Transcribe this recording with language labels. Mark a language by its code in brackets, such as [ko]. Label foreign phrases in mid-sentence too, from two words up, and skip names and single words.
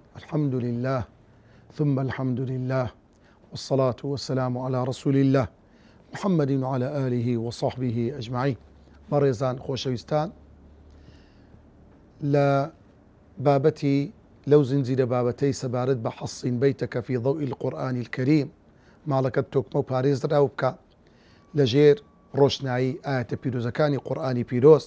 [ar] الحمد لله ثم الحمد لله والصلاة والسلام على رسول الله محمد وعلى آله وصحبه أجمعين. [ckb] بەڕێزان خۆشەویستان، لە بابەتی لەو زنجیرە بابەتەی سەبارەت بە حەصین بەیتەکە [ar] فی ضوئی القورآن الكريم [ckb] ماڵەکەت تۆکمە و پارێزراو بکە لەژێر ڕۆشنایی ئاەتە پیرۆزەکانی قورآنی پیرۆز.